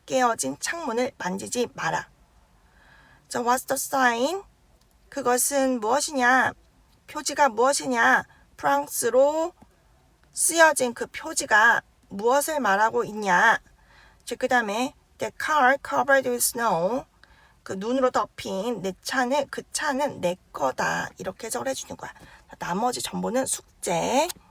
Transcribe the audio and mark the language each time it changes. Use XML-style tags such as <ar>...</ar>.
<ko>깨어진 창문을 만지지 마라. 자,</ko> <en>what's the sign?</en> <ko>그것은 무엇이냐? 표지가 무엇이냐? 프랑스로 쓰여진 그 표지가 무엇을 말하고 있냐? 그 다음에</ko> <en>The car covered with snow.</en> <ko>그 눈으로 덮인 내 차는 그 차는 내 거다. 이렇게 해석을 해주는 거야. 나머지 전부는 숙제.</ko>